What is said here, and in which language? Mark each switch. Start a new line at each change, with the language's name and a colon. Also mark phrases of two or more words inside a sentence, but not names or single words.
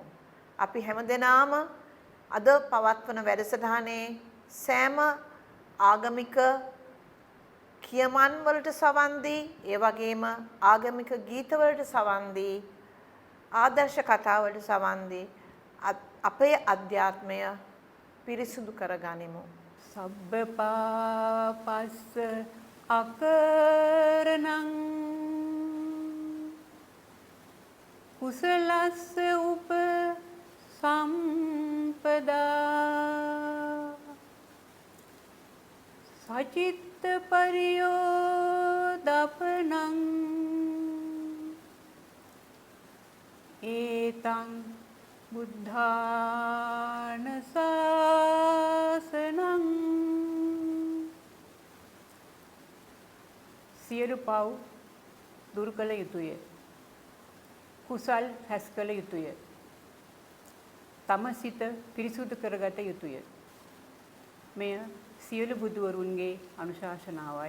Sinhala: අපි හැම දෙනාම අද පවත්වන වැඩසටහනේ සෑම ආගමික කියමන් වලට සවන් දී, ඒ වගේම ආගමික ගීත වලට සවන් දී, ආදර්ශ කතා වලට සවන් දී අපේ අධ්‍යාත්මය පිරිසුදු කරගනිමු.
Pali: සබ්බ පාපස්ස අකරණං කුසලස්ස උප සම්පදා සචිත්ත පරියෝදපනං ඒතං බුද්ධාන ශාසනං.
Sinhala: සියලු පව් දුරු කළ යුතුය. කුසල් රැස් කළ යුතුය. තම සිත පිරිසුදු කරගත යුතුය. මෙය සියලු බුදුවරුන්ගේ අනුශාසනාවයි.